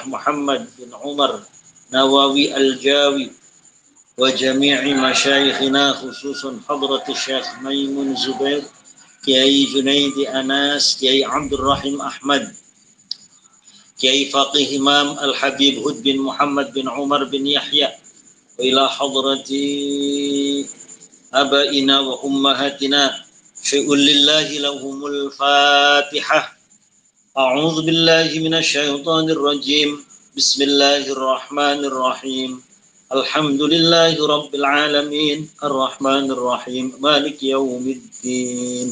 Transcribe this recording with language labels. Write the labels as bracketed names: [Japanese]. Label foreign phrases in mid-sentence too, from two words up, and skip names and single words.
[Arabic] Muhammad bin Umar Nawawi Al-Jawi وجميع مشايخنا خصوصا حضرة Syekh Maimun Zubair Kiai Junaidi Anas Kiai Abdul Rahim Ahmad Kiai Faqih Imam Al-Habib Hud bin Muhammad bin Umar bin Yahya وإلى حضرة آبائنا وأمهاتنا شيء لله لهم الفاتحة. أعوذ بالله من الشيطان الرجيم. بسم الله الرحمن الرحيم. الحمد لله رب العالمين الرحمن الرحيم مالك يوم الدين.